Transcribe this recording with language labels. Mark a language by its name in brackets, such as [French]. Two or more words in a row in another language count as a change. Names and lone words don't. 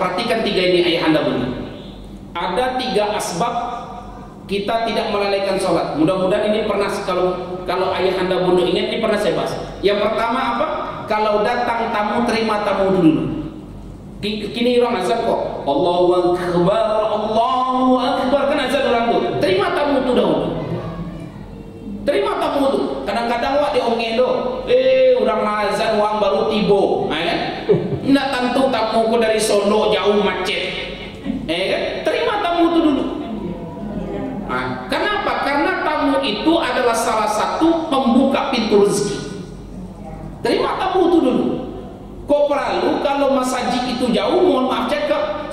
[Indonesian] Perhatikan 3 ini ayahanda bunda. Ada 3 asbab kita tidak melalaikan sholat. Mudah-mudahan ini pernah, kalau ayahanda bunda ingat, ini pernah saya bahas. Yang pertama apa? Kalau datang tamu, terima tamu dulu. [Minangkabau] Kini orang azan kok [Arabic] الله أكبر، الله أكبر, [Minangkabau] kan azan orang tu. Terima tamu tu dahulu. Terima tamu tu. Kadang-kadang wak diongeng do. Orang azan wang baru tibo, kan? Nak tentu tamu ku dari Solo jauh macet. Kan? Terima tamu tu dulu. Kenapa? [Indonesian] Karena tamu itu adalah salah satu pembuka pintu rezeki. Terima tamu itu dulu. [Minangkabau] Kok perlu kalau masjid itu jauh, mohon maaf cakap.